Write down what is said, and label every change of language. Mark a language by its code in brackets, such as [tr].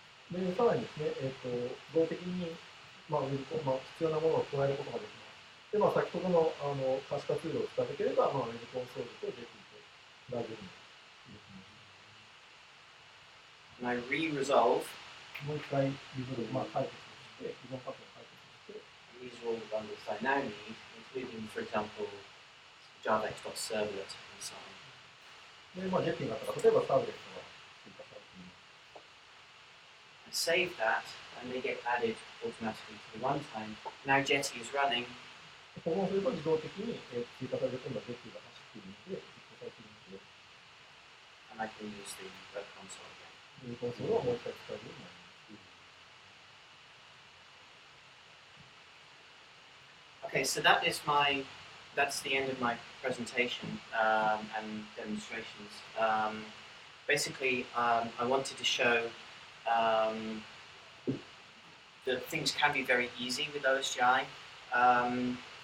[ja] で、さらにですね、動的に、必要なものを加えることができます。で、先ほどの可視化ツールを使っていければ、ウェブコンソールとJetty and [en] I re-resolve. [ja] もう一回リゾルブ、解決して、依存関係を解決して、 [en] These are all the bundles I now need, including, for example, javax.servlet and so on. [ja] で、Jettyがあったら、例えばサーブレットが追加されています。 [en] I save that, and they get added automatically to the runtime. Now Jetty is running. [ja] 保存すると自動的に追加される今度はJettyが走っているので、実行されているので、 [en] And I can use the web console again. [ja] ウェブコンソールをもう一回使えるようになります。 [en] Okay, so that's the end of my presentation and demonstrations. Basically, I wanted to show that things can be very easy with OSGi.